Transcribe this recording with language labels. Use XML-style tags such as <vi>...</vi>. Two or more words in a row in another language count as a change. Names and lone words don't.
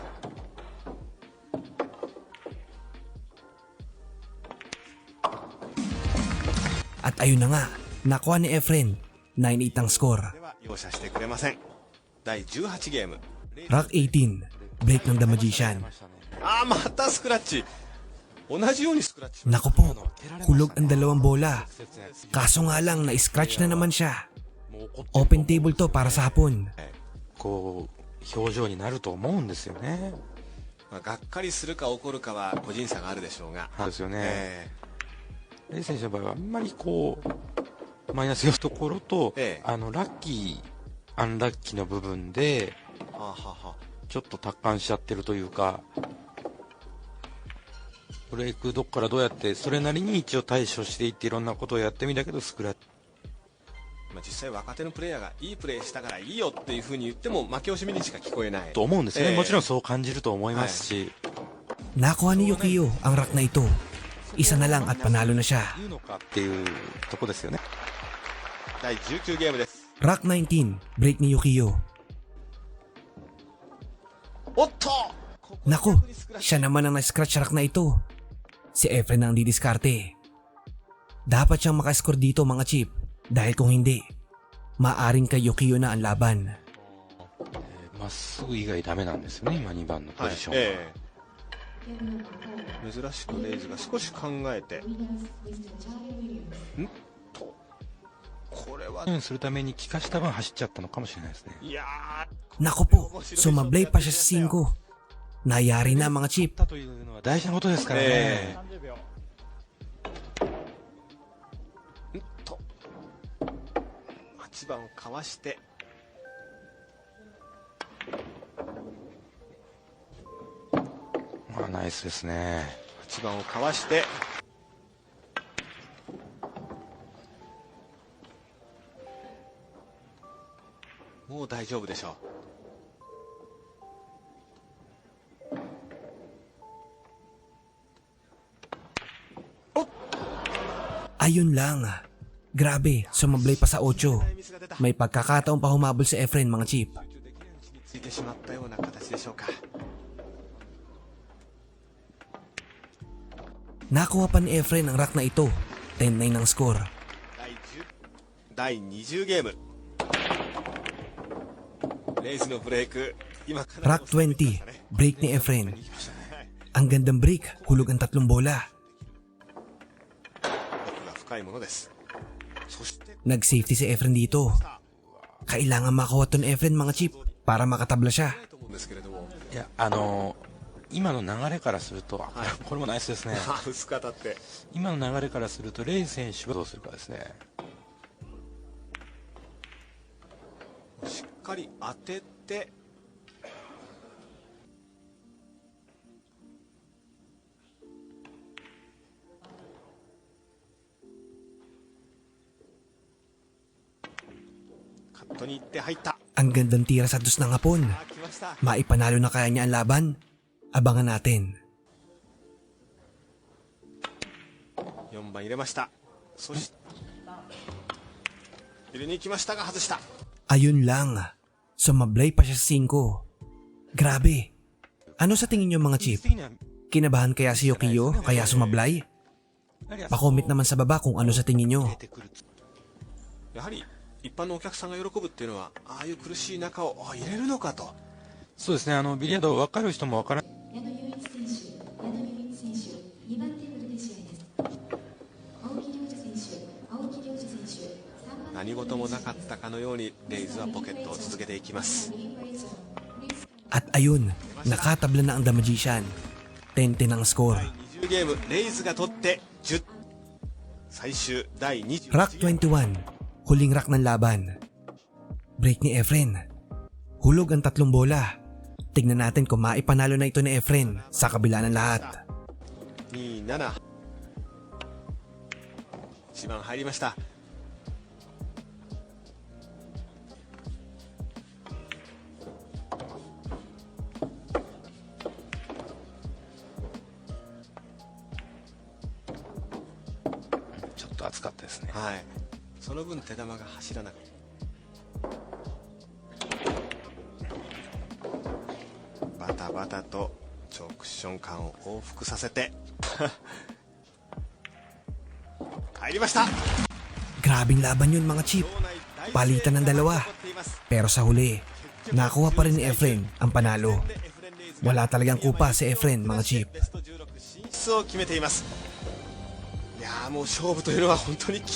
<tl>At ayun na nga, nakuha ni Efren. 9-8 ang score.</tl> <ja>では容赦してくれません。第18ゲーム。</ja> <tl>Rack 18, break ng The Magician.</tl> <ja>またスクラッチ。同じようにスクラッチ。</ja> <tl>Naku po, hulog ang dalawang bola. Kaso nga lang, na-scratch na naman siya.</tl> <en>Open table</en> <tl>to para sa hapon.</tl> <ja>こう表情になると思うんですよね。がっかりするか怒るかは個人差があるでしょうが。そうですよね。レイ選手の場合はあんまりこうマイナス要素ところと、ラッキーアンラッキーの部分でちょっと達観しちゃってるというか、ブレイクどっからどうやってそれなりに一応対処していっていろんなことをやってみたけどスクラッチ、実際若手のプレイヤーがいいプレーしたからいいよっていう風に言っても負け惜しみにしか聞こえないと思うんですよね。もちろんそう感じると思いますし、</ja> <tl>Nakuha ni Yukiyo ang rack na ito. Isa na lang at panalo na siya.</tl> <ja>言うのかっていうとこですよね。第19ゲームです。</ja> <tl>Rack 19, break ni Yukiyo.</tl> <ja>おっと</ja> <tl>Naku, siya naman ang na-scratch rack na ito. Si Efren ang didiskarte. Dapat siyang makascore dito, mga chip. Dahil kung hindi, maaring kay Yukiyo na ang laban.</tl> <ja>まっすぐ以外ダメなんですよね、今2番のポジションは。珍しくレイズが少し考えて、これはするために利かした分走っちゃったのかもしれないですね。いや</ja> <tl>Naku po, sumablay pa siya sa 5. Nayari na, mga chip.</tl> <ja>というのは大事なことですからね。 8番をかわして、ナイスですね。 8番をかわして、もう大丈夫でしょう。</ja> <tl>Ayun lang. Grabe, sumablay pa sa 8. May pagkakataon pa humabol si Efren, mga chip.</tl> <ja>ついてしまったような形でしょうか。</ja> <tl>Nakuha pa ni Efren ang rack na ito. 10-9 ang score.</tl> <ja>第20ゲーム。レイズのブレイク。今</ja> <tl>Rack 20, break ni Efren. Ang gandang break, hulog ang 3 bola.</tl> <ja>奥が深いものです。そして</ja> <tl>Nag-safety si Efren dito. Kailangan makuha to ni Efren, mga chip, para makatabla siya.</tl> <ja>と思うんですけれども。いや、今の流れからすると、これもナイスですね。薄く当たって。今の流れからするとレイ選手はどうするかですね。しっかり当てて、カットに行って入った。</ja> <tl>Ang gandang tira sa dos ng hapon.</tl> <ja>来ました。</ja> <tl>Maipanalo na kaya niya ang laban? Abangan natin.</tl> <ja>4 番入れました。そして入れに行きましたが外した。</ja> <tl>Ayun lang. Sumablay pa siya sa 5. Grabe. Ano sa tingin niyo, mga chip? Kinabahan kaya si Yukiyo kaya sumablay? Pa-comment naman sa baba kung ano sa tingin niyo.</tl> <ja>やはり一般のお客さんが喜ぶっていうのは、ああいう苦しい中を入れるのかとそうですね、ビリヤード分かる人も分からない。矢野雄一選手、矢野雄一選手、2番テーブルで試合です。青木亮次選手、青木亮次選手、3番何事もなかったかのようにレイズはポケットを続けていきます。</ja> <tl>At ayun, nakatabla na ang The Magician. 10-10 ang score.</tl> <ja>20 ゲームレイズが取って10。最終第20</ja> <tl>Rack 21, huling rack ng laban. Break ni Efren. Hulog ang 3 bola. Tignan natin kung maipanalo na ito ni Efren sa kabila ng lahat.</tl> <ja>27。1 番入りました。ちょっと暑かったですね。はい、その分手玉が走らなくて、バタバタと直クッション間を往復させて入りました。</ja> <tl>Grabing laban yun mga chip. Palitan ng dalawa. Pero sa huli, nakuha pa rin ni Efren ang panalo. Wala talagang kupa si Efren mga chip.</tl> <ja>ベスト16進出を決めています。いやー、もう勝負というのは本当に</ja>